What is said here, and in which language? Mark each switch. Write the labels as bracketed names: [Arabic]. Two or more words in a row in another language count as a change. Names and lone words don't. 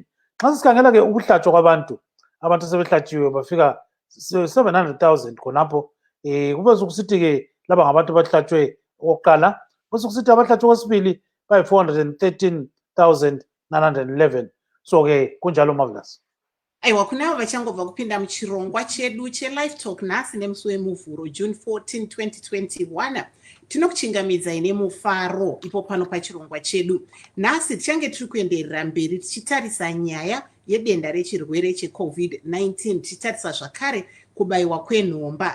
[North Ndebele] Nxa sikhangela-ke ukuhlatshwa kwabantu, abantu sebehlatshiwe bafika 700,000 khonapho. Kube sokusithi-ke laba ngabantu abahlatshwe okokuqala, besekusithi abahlatshwe okwesibili bayi-413,911. So-ke kunjalo Marvelous. [Shona] Aiwa, kunavo vachangobva kupinda muchirongwa chedu cheLiveTalk nhasi nemusi wemuvhuro June 14, 2021. Tinokuchingamidzai nemufaro ipo pano pachirongwa chedu. Nhasi tichange tiri kuenderera mberi tichitarisa nyaya yedenda rechirwere cheCovid-19, tichitarisa zvakare kubayiwa kwenhomba.